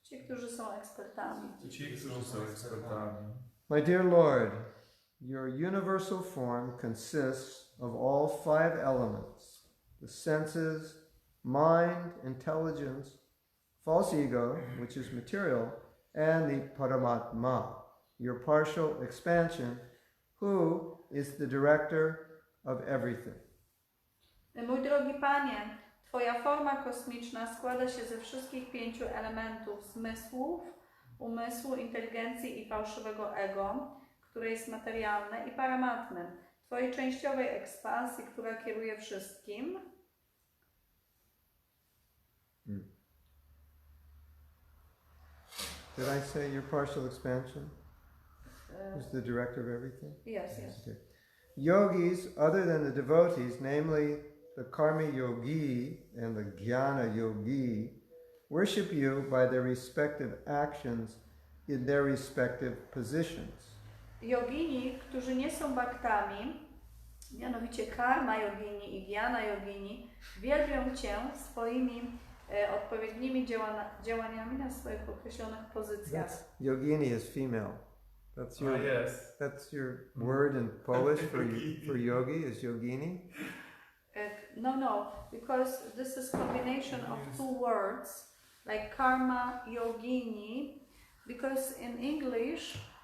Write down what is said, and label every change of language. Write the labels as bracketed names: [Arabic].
[Polish] Ci, którzy są ekspertami. ci, którzy są ekspertami. [English] My dear Lord, your universal form consists of all five elements: the senses, mind, intelligence, false ego, which is material, and the Paramātmā, your partial expansion, who is the director of everything. [Polish] Mój drogi Panie, Twoja forma kosmiczna składa się ze wszystkich 5 elementów zmysłów, umysłu, inteligencji i fałszywego ego, które jest materialne, i Paramātmy, Twojej częściowej ekspansji, która kieruje wszystkim. [English] Did I say your partial expansion is the director of everything? Yes, yes. Okay. Yogīs, other than the devotees, namely the karma-yogī and the jñāna-yogī, worship you by their respective actions in their respective positions. [Polish] Jogini, którzy nie są baktami, mianowicie karma-yogini i jñāna-yogini, wielbią Cię swoimi odpowiednimi działaniami na swoich określonych pozycjach. [English] Yogini is female. That's your Yes. that's your word in Polish for yogi is yogini. No, because this is combination of 2 words, like karma-yogini, because in English...